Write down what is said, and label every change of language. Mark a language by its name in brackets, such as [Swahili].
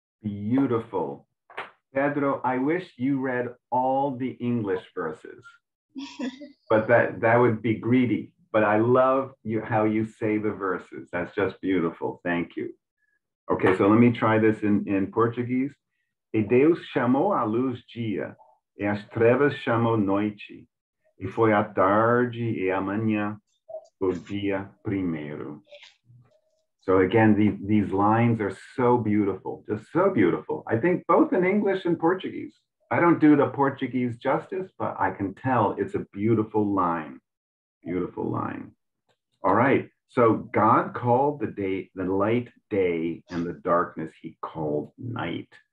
[English] Beautiful. Pedro, I wish you read all the English verses, but that would be greedy. But I love how you say the verses. That's just beautiful. Thank you. Okay, so let me try this in Portuguese. [Portuguese] E Deus chamou a luz dia, e as trevas chamou noite, e foi a tarde e a manhã, o dia primeiro. [English] So again, these lines are so beautiful, just so beautiful. I think both in English and Portuguese. I don't do the Portuguese justice, but I can tell it's a beautiful line, beautiful line. All right, so God called the light day, and the darkness he called night.